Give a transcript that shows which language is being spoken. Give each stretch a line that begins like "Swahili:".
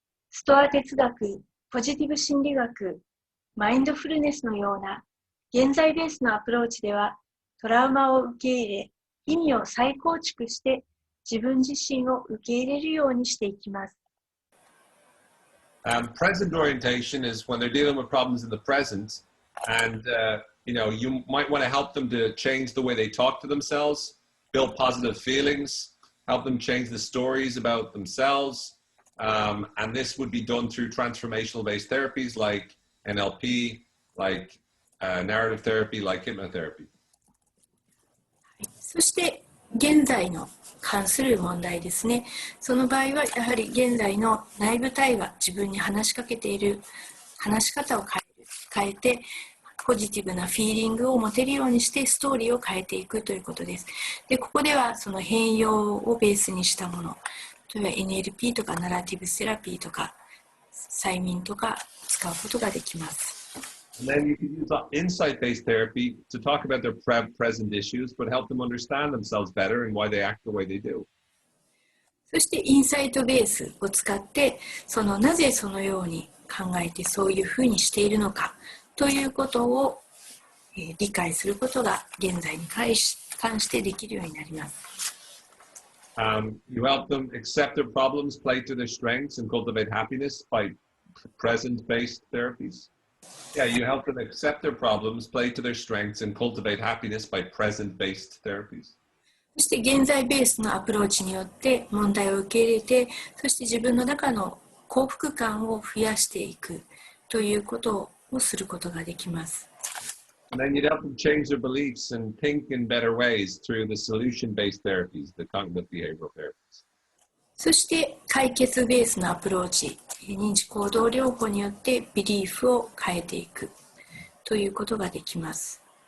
Japanese: ストア哲学、ポジティブ心理学、マインドフルネスのような現在ベースのアプローチではトラウマを受け入れ、意味を再構築して自分自身を受け入れるようにしていきます。
English: Present orientation is when they're dealing with problems in the present, and you know, you might want to help them to change the way they talk to themselves, build positive feelings, help them change the stories about themselves, and this would be done through transformational-based therapies like NLP, like narrative therapy, like hypnotherapy.
Japanese: そして現在の関する問題ですね。その場合はやはり現在の内部対話、自分に話しかけている話し方を変えてポジティブなフィーリングを持てるようにしてストーリーを変えていくということです。で、ここではその変容をベースにしたもの、例えば NLP とかナラティブセラピーとか催眠とか使うことができます。
English: And then you can use insight-based therapy to talk about their present issues, but help them understand themselves better and why they act the way they do.
Japanese: そしてインサイトベースを使ってなぜそのように考えてそういうふうにしているのかということを理解することが現在に関してできるようになります。
English: You help them accept their problems, play to their strengths, and cultivate happiness by present-based therapies. Yeah, you help them accept their problems, play to their strengths, and cultivate happiness by present-based therapies.
Japanese: そして現在ベースのアプローチによって問題を受け入れて、そして自分の中の幸福感を増やしていくということをすることができます。
English: And then you'd help them change their beliefs and think in better ways through the solution-based therapies, the cognitive behavioral therapies.
Japanese: そして解決ベースのアプローチ、認知行動療法によってビリーフを変えていくということができます。